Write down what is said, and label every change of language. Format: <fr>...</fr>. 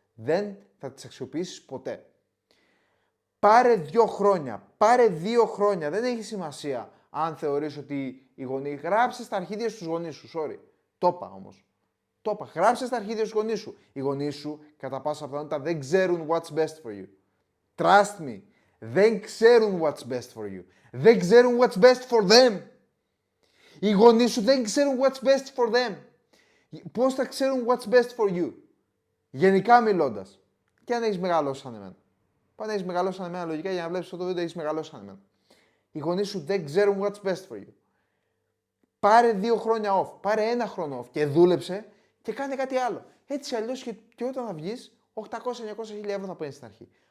<el>Δεν θα τις αξιοποιήσεις ποτέ. Πάρε 2 χρόνια. Πάρε 2 χρόνια. Δεν έχει σημασία αν θεωρείς ότι οι γονείς. Γράψε τα αρχίδια στους γονείς σου. Sorry. Το είπα όμως. Το είπα. Γράψε τα αρχίδια στους γονείς σου. Οι γονείς σου κατά πάσα πιθανότητα δεν ξέρουν</el> <en>what's best for you. Trust me.</en> <el>Δεν ξέρουν</el> <en>what's best for you. Δεν ξέρουν what's best for them.</en> <el>Οι γονείς σου δεν ξέρουν</el> <en>what's best for them.</en> <el>Πώς θα ξέρουν</el> <en>what's best for you?</en> <el>Γενικά μιλώντας. Και αν έχεις μεγαλώσει σαν εμένα. Αν έχεις μεγαλώσει σαν εμένα, λογικά για να βλέπεις αυτό το βίντεο έχεις μεγαλώσει σαν εμένα. Οι γονείς σου δεν ξέρουν</el> <en>what's best for you.</en> <el>Πάρε 2 χρόνια off, πάρε 1 χρόνο off και δούλεψε και κάνε κάτι άλλο. Έτσι αλλιώς και όταν θα βγεις, 800-900 ευρώ θα παίρνεις στην αρχή.</el>